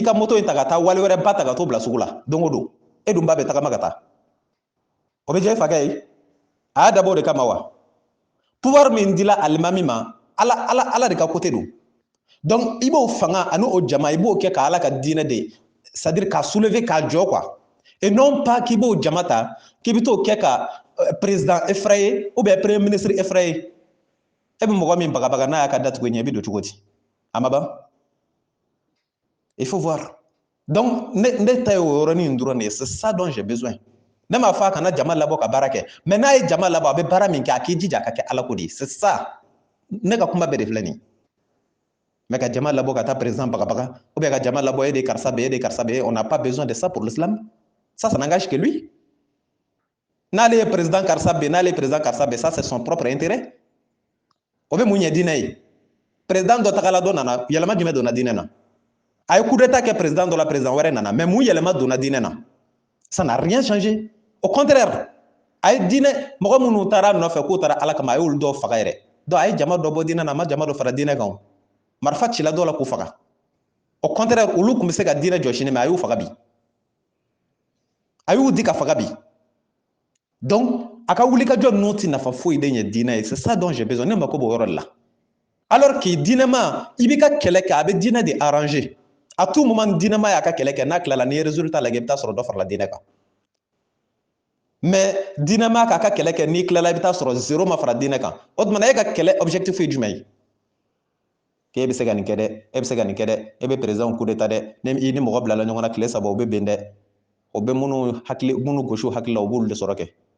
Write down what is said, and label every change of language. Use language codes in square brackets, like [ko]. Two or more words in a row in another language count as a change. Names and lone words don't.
[bm] ka moto in ta ka taa wali wɛrɛ ba ta ka t'o bila sugu la don o don e dun ba bɛ tagama ka taa o bɛ diya i fa kɛ ye a y'a dabɔ o de kama wa pouvoir min dila alimami ma ala de ka côté don donc i b'o fanga ani o jama i b'o kɛ ka ala ka diinɛ de [fr] c'est à dire [bm] k'a soulever k'a jɔ [fr] quoi et non pas [bm] k'i b'o jama ta k'i bɛ t'o kɛ ka [fr] président effrayé ou bien premier ministre effrayé [bm] e bɛ mɔgɔ min bagabaga n'a y'a ka datugu ɲɛ i bɛ don cogo di a ma ban [fr] il faut voir donc [bm] ne ta ye o yɔrɔnin dɔrɔn de ye [fr] c'est ça dont j'ai besoin [bm] ne m'a fɔ a kana jama labɔ ka baara kɛ mais n'a ye jama labɔ a bɛ baara min kɛ a k'i jija a ka kɛ ala ko de ye [fr] c'est ça [bm] ne ka kuma bɛɛ de filɛ nin ye mais ka jama labɔ ka taa président bagabaga [fr] ou bien [bm] ka jama labɔ e de karisa bɛ e de karisa bɛ [fr] on n'a pas besoin de ça pour l'islam ça n'engage que lui [bm] n'ale ye président karisa bɛ n'ale ye président karisa bɛ [fr] ça c'est son propre intérêt [bm] o bɛ mun ɲɛ diinɛ ye président dɔ tagala dɔ nana yɛlɛma jumɛn donna diinɛ na a ye [fr] coup d'état [bm] kɛ président dɔ la président wɛrɛ nana mais mun yɛlɛma donna diinɛ na [fr] ça n'a rien changé au contraire [bm] a ye diinɛ mɔgɔ minnu taara nɔfɛ k'u taara ala kama a y'olu dɔw faga yɛrɛ donc a ye jama dɔ bɔ diinɛ na a ma jama dɔ fara diinɛ kan marifa cila dɔw la k'u faga [fr] au contraire [bm] olu tun bɛ se ka diinɛ jɔ sini mais a y'u faga bi a y'u di ka faga bi donc a ka wulikajɔ ninnu tɛ nafa foyi de ɲɛ diinɛ ye [fr] c'est ça dont j'ai besoin [bm] ne mako b'o yɔrɔ de la [fr] alors que [bm] diinɛma i b'i ka kɛlɛ kɛ a bɛ diinɛ de [fr] arranger à tout moment [bm] diinɛma y'a ka kɛlɛ kɛ n'a tilala n'i ye résultat lajɛ i bɛ taa sɔrɔ dɔ farala diinɛ kan mais diinɛma k'a ka kɛlɛ kɛ n'i tilala i bɛ taa sɔrɔ zéro ma fara diinɛ kan o tuma e ka kɛlɛ objectif ye jumɛn ye k'e bɛ se ka nin kɛ dɛ e bɛ se ka nin kɛ dɛ e bɛ [fr] président coup d'état [bm] dɛ i ni mɔgɔ bilala ɲɔgɔn na tile 3 o bɛ bɛn dɛ o bɛ minnu gosi hakili la o b'olu de sɔrɔ kɛ